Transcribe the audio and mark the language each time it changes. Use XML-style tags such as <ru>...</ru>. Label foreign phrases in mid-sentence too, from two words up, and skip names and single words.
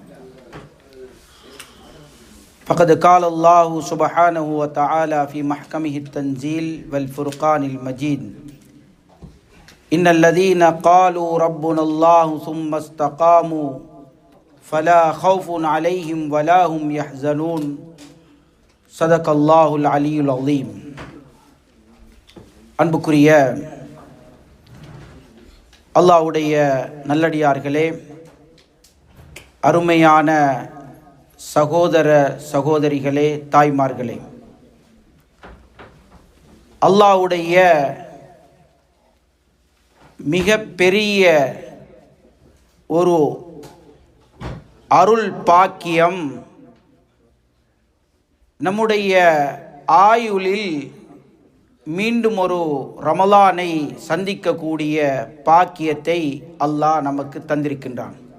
<ar>فقد قال الله سبحانه وتعالى في محكمه التنزيل والفرقان المجيد إن الذين قالوا ربنا الله ثم استقاموا فلا خوف عليهم ولا هم يحزنون صدق الله العلي العظيم.</ar> <ta>அன்புக்குரிய அல்லாஹ்வுடைய நல்லடியார்களே, அருமையான சகோதர சகோதரிகளே, தாய்மார்களே, அல்லாஹ்வுடைய மிக பெரிய ஒரு அருள் பாக்கியம் நம்முடைய ஆயுளில் மீண்டும் ஒரு ரமலானை சந்திக்கக்கூடிய பாக்கியத்தை அல்லாஹ் நமக்கு தந்திருக்கின்றான்.</ta>